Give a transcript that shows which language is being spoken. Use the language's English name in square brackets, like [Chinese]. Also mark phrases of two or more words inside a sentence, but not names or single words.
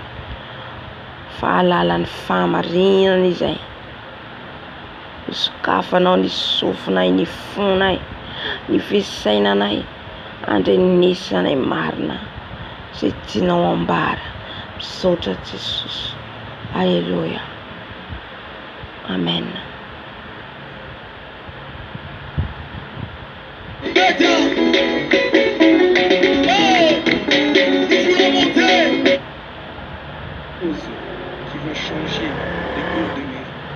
[Malagasy] Fa alala ny fahamarinana izay. Sokafanao ny sofinay, ny fonay, ny fisainanay. Andrenesanay marina. Izay tianao ambara. Misaotra Jesosy. Alléluia. Amen. [French] Qui va changer les cours de mes